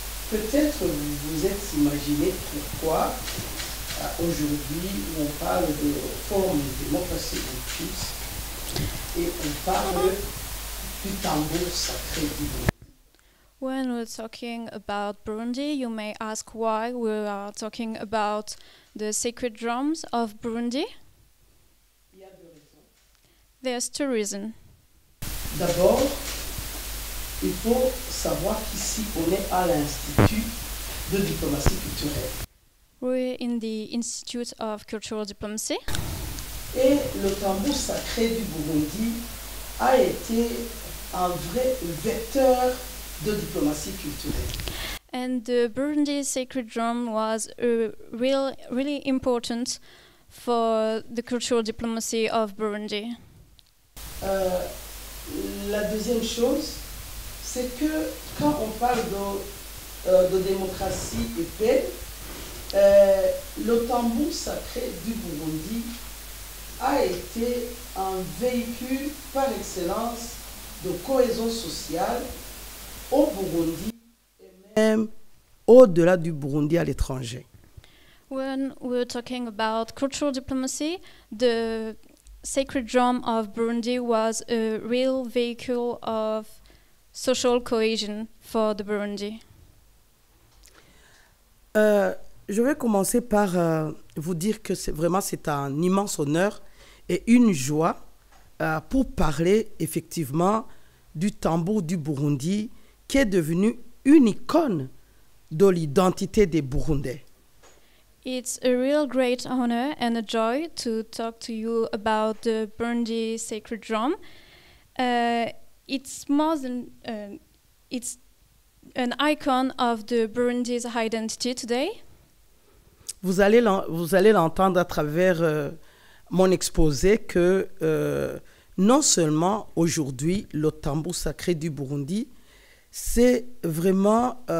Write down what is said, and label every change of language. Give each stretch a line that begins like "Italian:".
French: Peut-être vous vous êtes imaginé pourquoi aujourd'hui on parle de forme de démocratie en Suisse et on parle du tambour sacré du Burundi.
English: When we're talking about Burundi, you may ask why we are talking about the sacred drums of Burundi.
French: Il y a deux raisons.
English: There's two reasons.
French: D'abord, il faut savoir qu'ici on est à l'Institut de diplomatie culturelle.
English: We're in the Institute of Cultural Diplomacy.
French: Et le tambour sacré du Burundi a été un vrai vecteur de diplomatie culturelle.
English: And the Burundi sacred drum was really important for the cultural diplomacy of Burundi.
French: La deuxième chose, c'est que quand on parle de démocratie et paix, le tambour sacré du Burundi a été un véhicule par excellence de cohésion sociale au Burundi et même au-delà du Burundi à l'étranger.
English: When we're talking about cultural diplomacy, the sacred drum of Burundi was a real vehicle of social cohesion for the Burundi.
French: Je vais commencer par vous dire que c'est un immense honneur et une joie pour parler effectivement du tambour du Burundi qui est devenu une icône de l'identité des Burundais.
English: It's a real great honor and a joy to talk to you about the Burundi sacred drum. It's more than it's an icon of the Burundi's identity today.
French: Vous allez l'entendre à travers mon exposé que non seulement aujourd'hui le tambour sacré du Burundi, c'est vraiment